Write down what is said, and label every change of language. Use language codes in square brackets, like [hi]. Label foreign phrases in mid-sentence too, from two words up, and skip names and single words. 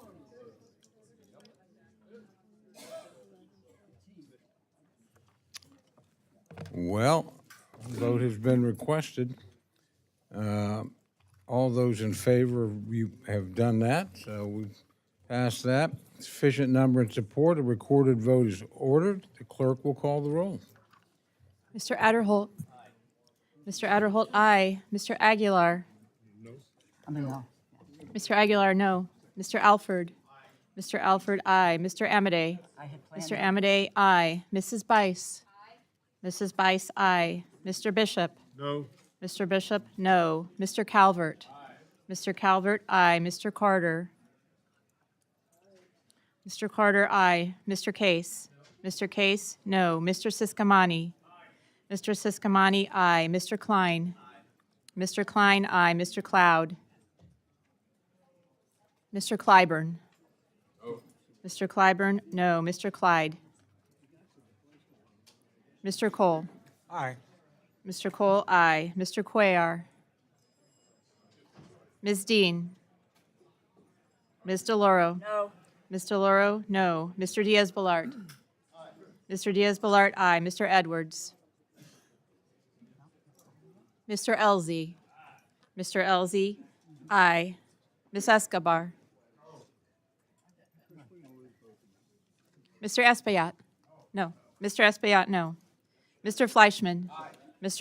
[en] Well, vote has been requested. All those in favor, you have done that, so we've passed that. Sufficient number in support. A recorded vote is ordered. The clerk will call the roll. Mr. Adderholt. Mr. Adderholt, aye. Mr. Aguilar. No. Mr. Aguilar, no. Mr. Alford. Mr. Alford, aye. Mr. Amadei. Mr. Amadei, aye. Mrs. Bice. Mrs. Bice, aye. Mr. Bishop. No. Mr. Bishop, no. Mr. Calvert. Mr. Calvert, aye. Mr. Carter. Mr. Carter, aye. Mr. Case. Mr. Case, no. Mr. Siscomani. Mr. Siscomani, aye. Mr. Klein. Mr. Klein, aye. Mr. Cloud. Mr. Clyburn. Mr. Clyburn, no. Mr. Clyde. Mr. Cole. Aye. Mr. Cole, aye. Mr. Cuellar. Ms. Dean. Ms. DeLauro. No. Ms. DeLauro, no. Mr. Diaz-Balart. Mr. Diaz-Balart, aye. Mr. Edwards. Mr. Elzey. Mr. Elzey, aye. Ms. Escobar. Mr. Espaillat. No. Mr. Espaillat, no. Mr. Fleischman. Mr.